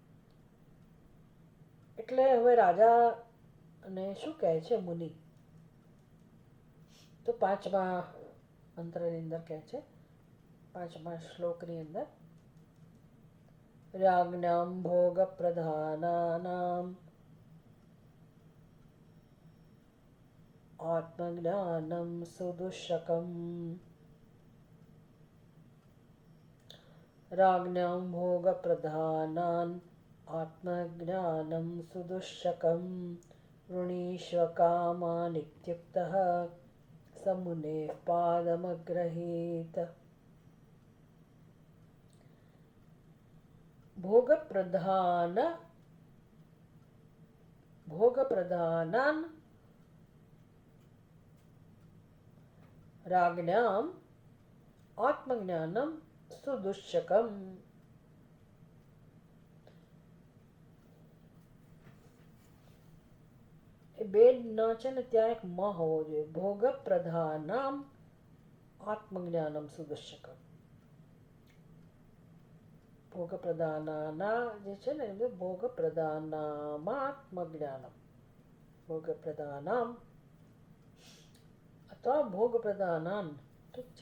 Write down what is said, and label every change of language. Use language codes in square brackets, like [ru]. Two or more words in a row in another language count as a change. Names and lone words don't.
[gu] એટલે હવે રાજા અને શું કહે છે મુનિ, તો પાંચમા મંત્રની અંદર કહે છે, પાંચમા શ્લોકની અંદર, [sa] રાજ્ઞામ ભોગ પ્રધાનાનામ આત્મજ્ઞાનમ સુદુષ્કમ. राज्ञां भोगप्रधानान् आत्मज्ञानं सुदुष्कं वृणीष्व कामानित्युक्तः स मुनेः पादमग्रहीत. भोगप्रधानान् राज्ञाम् आत्मज्ञानं સુદુષ્કમ. [gu] એ બે ન છે ને ત્યાં એક મ હોવો જોઈએ. [sa] ભોગ પ્રધાનામ આત્મજ્ઞાનમ સુદુષ્કમ. [gu] ભોગ પ્રધાનાના જે છે ને [sa] ભોગ પ્રધાનામ આત્મજ્ઞાનમ, ભોગ પ્રધાનામ [gu] અથવા [sa] ભોગ પ્રધાનાન, [gu] ઠીક છે.